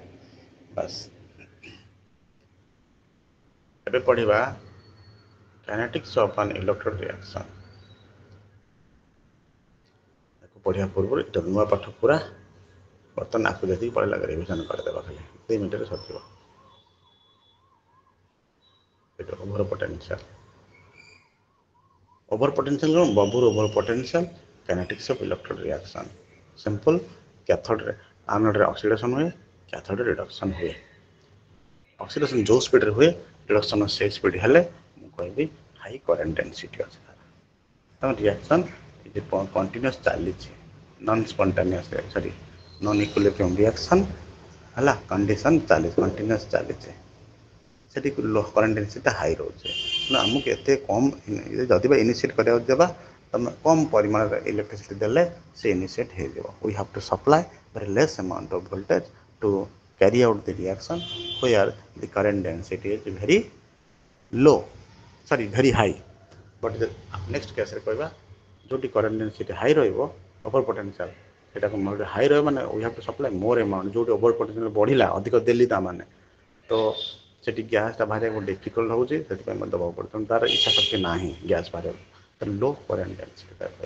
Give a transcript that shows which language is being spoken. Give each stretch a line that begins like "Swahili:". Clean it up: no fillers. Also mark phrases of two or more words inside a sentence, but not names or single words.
Odia: ବାସ୍ ଏବେ ପଢ଼ିବା
English: kinetics of an electrode reaction.
Odia: ତାକୁ ପଢ଼ିବା ପୂର୍ବରୁ ଏଟା ନୂଆ ପାଠ ପୁରା। ବର୍ତ୍ତମାନ ଆକୁ ଯେତିକି ପଢ଼ିଲା ରିଭିଜନ୍ କରିଦେବା, ଖାଲି 2 ମିନିଟ୍ରେ ସରିଯିବ।
English: এটা over potential. over potential କ'ଣ? ବବୁର over potential kinetics of electrode reaction. ସିମ୍ପଲ୍।
Odia: କ୍ୟାଥୋଡ଼ରେ ଆନୋଡ଼ରେ ଅକ୍ସିଡେସନ୍ ହୁଏ, କ୍ୟାଥୋଡ଼ରେ ରିଡକ୍ସନ୍ ହୁଏ। ଅକ୍ସିଡେସନ୍ ଯେଉଁ ସ୍ପିଡ଼ରେ ହୁଏ, ରିଡକ୍ସନ୍ ସେଇ ସ୍ପିଡ଼ ହେଲେ ମୁଁ କହିବି
English: high current density
Odia: ଅଛି ତାର।
English: ତେଣୁ reaction continuous ଚାଲିଛି, non spontaneous sorry non equilibrium reaction ହେଲା।
Odia: କଣ୍ଡିସନ୍ ଚାଲିଛି, କଣ୍ଟିନ୍ୟୁଅସ୍ ଚାଲିଛି। ସେଠି
English: current densityta high
Odia: ରହୁଛି। ତେଣୁ ଆମକୁ ଏତେ କମ୍ ଯଦି ବା ଇନିସିଏଟ୍ କରିବାକୁ ଦେବା, ତୁମେ କମ୍ ପରିମାଣରେ ଇଲେକ୍ଟ୍ରିସିଟି ଦେଲେ ସେ ଇନିସିଏଟ୍ ହେଇଯିବ।
English: we have to supply very less amount of voltage to carry out the reaction where the current density is very low, sorry very high. But the next case
Odia: ରେ କହିବା ଯେଉଁଠି
English: current density high ରହିବ, over potential, ସେଇଟାକୁ ହାଇ
Odia: ରହିବ ମାନେ
English: we have to supply more amount.
Odia: ଯେଉଁଠି
English: over potential
Odia: ବଢ଼ିଲା, ଅଧିକ ଦେଲି ତା ମାନେ, ତ ସେଠି ଗ୍ୟାସ୍ଟା ବାହାରିବାକୁ ଡିଫିକଲ୍ଟ ହେଉଛି, ସେଥିପାଇଁ ମୋତେ ଦେବାକୁ ପଡ଼େ। ତେଣୁ ତା'ର ଇଚ୍ଛା ଶକ୍ତି ନାହିଁ ଗ୍ୟାସ୍ ବାହାରିବାକୁ।
English: ତେଣୁ low current density ରହିବ।